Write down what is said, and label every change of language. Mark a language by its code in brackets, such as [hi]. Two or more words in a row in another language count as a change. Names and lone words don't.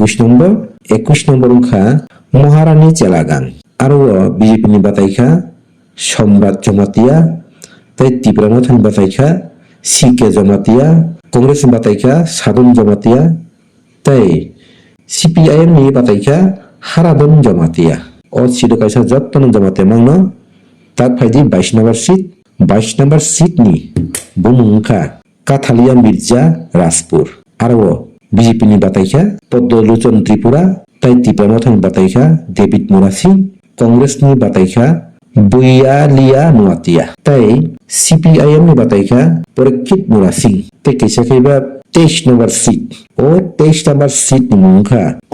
[trp] 21 নম্বর খা মহারানী চেলাগাং আরো বিজেপি নির্বাচনখা সম্রাট জমাতিয়া তাই তীব্রমাথা নির্বাচনখা সিকে জমাতিয়া কংগ্রেস নির্বাচনখা সাধন জমাতিয়া তাই সিপিআইএম নির্বাচনখা হারাদন জমাতিয়া ও সিdo kaisa jottono jamate mangno tak phaidi 22 নম্বর সিট নি bumungkha কাথালিয়া মির্জা রাজপুর আরো বিজেপি নির্বাচনখা পদ্মলোচন ত্রিপুরা তাই তীব্রমাথা নির্বাচনখা ডেভিড মোরাসি কংগ্রেস নির্বাচনখা বুইয়ালিয়া নোয়াতিয়া তাই সিপিআইএম নির্বাচনখা পরীক্ষিত মোরাসি তাই কেসাকেবা 23 নম্বর সিট ও 23 নম্বর সিট মুখা